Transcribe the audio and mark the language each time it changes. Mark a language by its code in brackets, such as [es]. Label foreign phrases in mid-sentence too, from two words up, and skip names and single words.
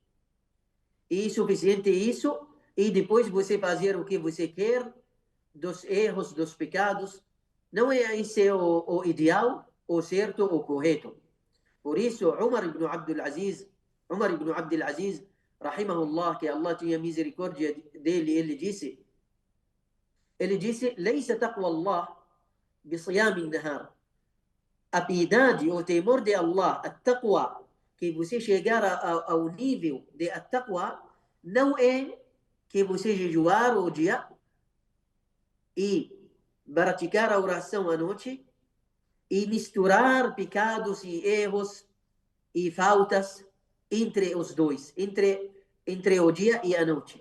[pt] E suficiente isso, e depois você fazer o que você quer, dos erros, dos pecados. Não é esse o ideal, o certo, o correto. Por isso, Umar ibn Abdul Aziz, rahimahullah, que Allah tinha misericórdia dele, ele disse, [ar] ليس تقوى الله بصيام النهار. [pt] A piedade, o temor de Allah, a taqwa, que você chegar ao nível de a taqwa, não é que você jejuar o dia e praticar a oração à noite e misturar pecados e erros e faltas entre os dois, entre o dia e a noite.